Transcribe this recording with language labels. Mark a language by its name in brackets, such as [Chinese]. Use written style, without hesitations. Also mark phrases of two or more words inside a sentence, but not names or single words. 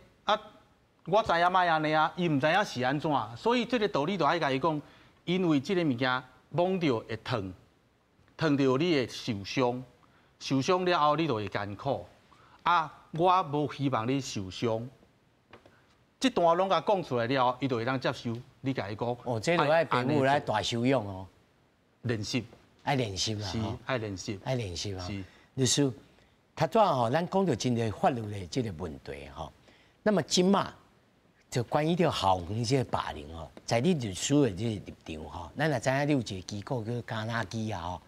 [Min Nan Chinese] 啊，我知影莫安尼啊，伊毋知影是安怎，所以这个道理就爱甲伊讲，因为这个物件摸着会烫，烫着你会受伤。受伤了后，你就会艰苦。啊，我无希望你受伤。这段拢甲讲出来了后，伊就会当接受。你甲伊讲，哦，这就爱父母来大修养哦。练习，爱练习啦，是爱练习，爱练习啊。是，律师，他怎吼？咱讲到真个法律的这个问题吼。那么今嘛，就关于这校园这个霸凌吼，在你律师的这个立场吼，咱也知影你有一个机构叫加纳基啊吼。